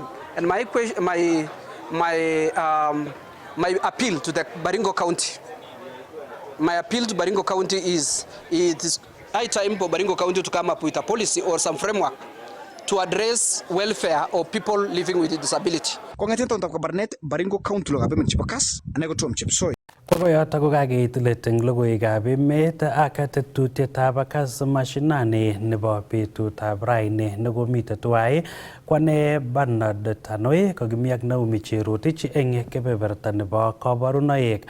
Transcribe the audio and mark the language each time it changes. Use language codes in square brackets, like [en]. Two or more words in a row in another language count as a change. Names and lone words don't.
[en] And my appeal to the Baringo County, is it is high time for Baringo County to come up with a policy or some framework to address welfare of people living with disability. [kln] Kongeten tonton ko Barnet Baringo County lo gabe chipo Kass anego tom chipsoi. Kokoyoto ko kakeit let eng logoiwekab emet ak tetutietab Kass Mashinani nebo betutab raini nekomite tuwai kwane Bernard Tanoi kokimi ak Naomi Cherotich eng kebeberta nebo kabarunoik.